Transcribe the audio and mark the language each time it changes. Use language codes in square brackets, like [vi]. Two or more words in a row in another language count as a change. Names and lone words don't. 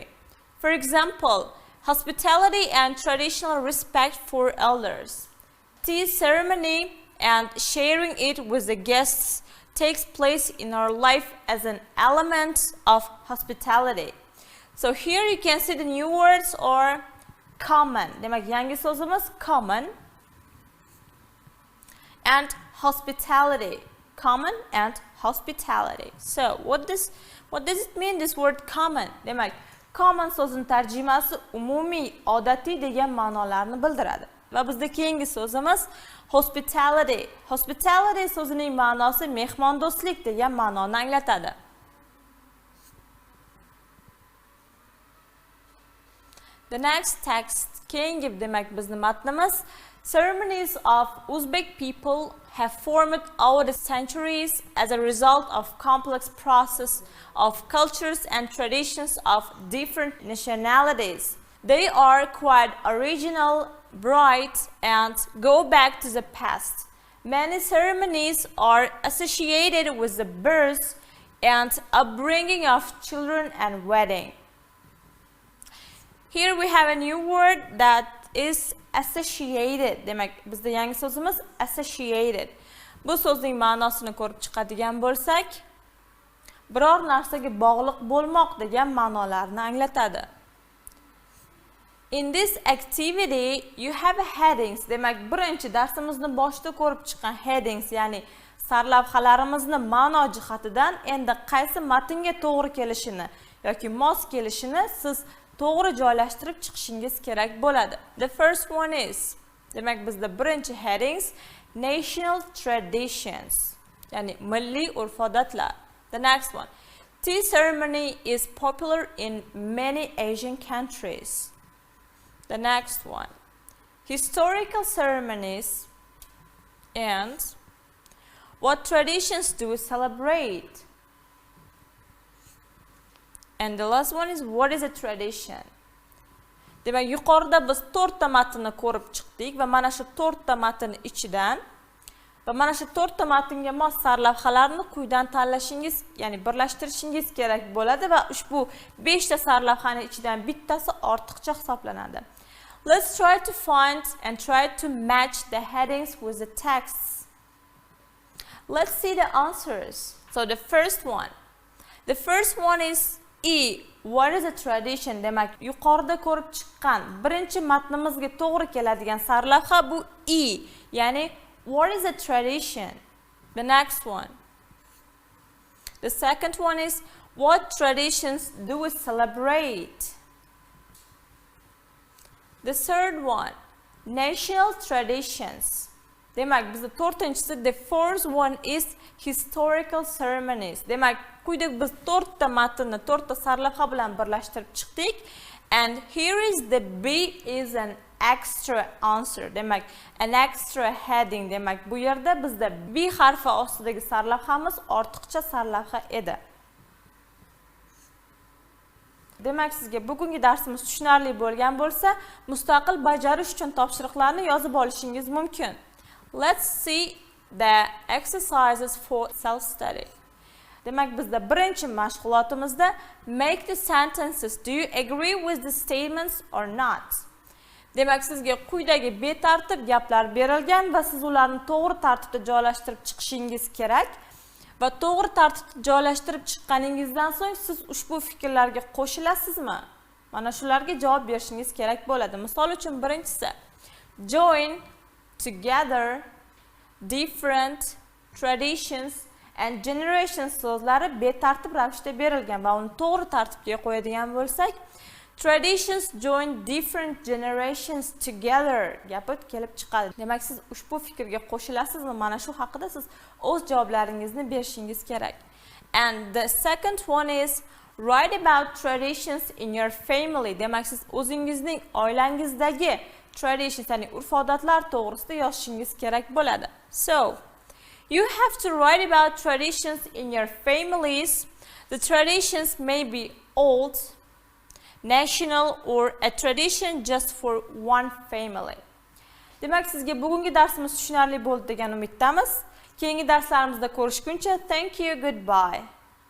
[en] For example, hospitality and traditional respect for elders. Tea ceremony and sharing it with the guests takes place in our life as an element of hospitality. So here you can see the new words or common. [uz] Demak, yangi so'zimiz [en] common and hospitality. Common and hospitality. So what does it mean, this word common? [uz] Demak, common so'zning tarjimasi umumiy, odatiy degan ma'nolarni bildiradi. Va bizda keyingi so'zimiz hospitality. Hospitality so'zining ma'nosi mehmondo'stlik degan ma'noni anglatadi. [en] The next text, [uz] keyingi demak bizning matnimiz, [en] ceremonies of Uzbek people have formed over the centuries as a result of complex process of cultures and traditions of different nationalities. They are quite original, bright, and go back to the past. Many ceremonies are associated with the birth and upbringing of children and wedding. Here we have a new word that is associated. [uz] Demak, bizda yangi so'zimiz associated. Bu so'zning ma'nosini ko'rib chiqadigan bo'lsak, biror narsaga bog'liq bo'lmoq degan ma'nolarni anglatadi. [en] In this activity you have headings. [uz] Demak, birinchi darsimizni boshida ko'rib chiqqan headings, ya'ni sarlavhalarimizni ma'no jihatidan endi qaysi matnga to'g'ri kelishini yoki mos kelishini siz to'g'ri joylashtirib chiqishingiz kerak bo'ladi. [en] The first one is, [uz] demak bizda birinchi [en] headings national traditions, [uz] ya'ni milliy urf-odatlar. [en] The next one, tea ceremony is popular in many Asian countries. The next one, historical ceremonies and what traditions do we celebrate? And the last one is, what is a tradition? [uz] Demak, yuqorida biz 4 ta matnni ko'rib chiqdik va mana shu 4 ta matn ichidan va mana shu 4 ta matnga mos sarlavhalarni quyidan tanlashingiz, ya'ni birlashtirishingiz kerak bo'ladi va ushbu 5 ta sarlavhaning ichidan bittasi ortiqcha hisoblanadi. [en] Let's try to find and try to match the headings with the texts. Let's see the answers. So the first one is E. What is a tradition? [uz] Demak, yuqorida ko'rib chiqqan birinchi matnimizga to'g'ri keladigan sarlavha bu E, ya'ni [en] what is a tradition? The next one. The second one is, what traditions do we celebrate? The third one, national traditions. [uz] Demak, bizda 4-inchisi, [en] the fourth one is historical ceremonies. [uz] Demak, quyida biz 4 ta matnni 4 ta sarlavha bilan birlashtirib chiqdik. [en] And here is the B is an extra answer. Demak, an extra heading. [uz] Demak, bu yerda bizda B harfi ostidagi sarlavhamiz ortiqcha sarlavha edi. Demak, sizga bugungi darsimiz tushunarli bo'lgan bo'lsa, mustaqil bajarish uchun topshiriqlarni yozib olishingiz mumkin. [en] Let's see the exercises for self-study. [uz] Demak, bizda birinchi mashg'ulotimizda [en] make the sentences. Do you agree with the statements or not? [uz] Demak, sizga quyidagi betartib gaplar berilgan va siz ularni to'g'ri tartibda joylashtirib chiqishingiz kerak. Va to'g'ri tartibda joylashtirib chiqqaningizdan so'ng siz ushbu fikrlarga qo'shilasizmi? Mana shularga javob berishingiz kerak bo'ladi. Misol uchun birinchisi, [en] join together different traditions and generations [uz] so'zlari betartib ravishda berilgan va uni to'g'ri tartibga qo'yadigan bo'lsak, [en] traditions join different generations together [uz] gapi kelib chiqadi. Demak, siz ushbu fikrga qo'shilasizmi? Mana shu haqida siz o'z javoblaringizni berishingiz kerak. [en] And the second one is write about traditions in your family. Demak, siz o'zingizning oilangizdagi traditions, ya'ni urf-odatlar to'g'risida yozishingiz kerak bo'ladi. So, you have to write about traditions in your families. The traditions may be old, national, or a tradition just for one family. [uz] Demak, sizga bugungi darsimiz tushunarli bo'ldi degan umiddamiz. Keyingi darslarimizda ko'rishguncha, [en] thank you, goodbye.